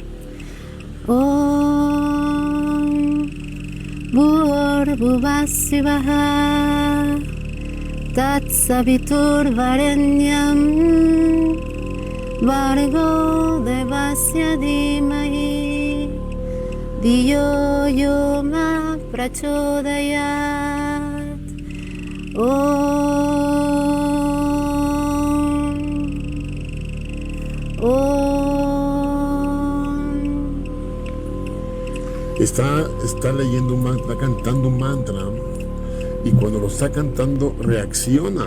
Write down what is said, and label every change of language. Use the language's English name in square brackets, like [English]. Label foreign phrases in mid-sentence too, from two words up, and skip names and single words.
[Sanskrit] ॐ भूर्भुवः स्वः तत्सवितुर्वरेण्यं भर्गो देवस्य धीमहि धियो यो नः प्रचोदयात् [Spanish] Está leyendo un mantra, está cantando un mantra. Y cuando lo está cantando, reacciona.